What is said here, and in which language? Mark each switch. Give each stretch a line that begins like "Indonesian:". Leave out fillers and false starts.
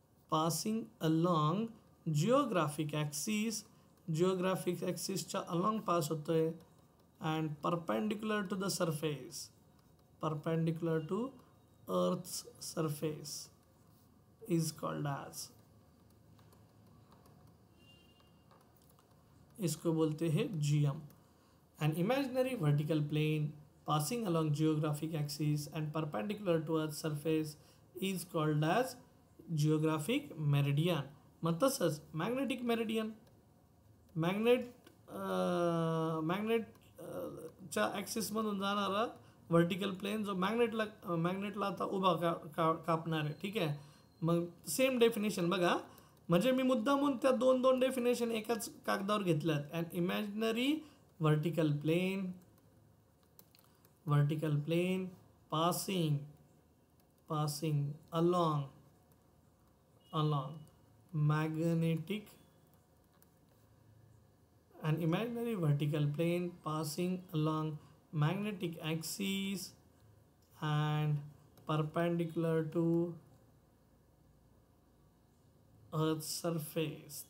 English: passing along geographic ॲक्सिसच्या along pass होतोय, and perpendicular to the surface, perpendicular to earth's surface is called as,
Hindi: इसको बोलते हैं
English: GM. An imaginary vertical plane passing along geographic axis and perpendicular to Earth's surface is called as geographic meridian.
Marathi: मग तसंच magnetic meridian, मॅग्नेटच्या ॲक्सिसमधून जाणारा vertical plain जो मॅग्नेटला आता उभा कापणार आहे. ठीक आहे. मग सेम डेफिनेशन बघा, म्हणजे मी मुद्दामून त्या दोन डेफिनेशन एकाच कागदावर घेतल्यात.
English: And imaginary vertical plane passing along magnetic, an imaginary vertical plane passing along magnetic axis and perpendicular to Earth's surface.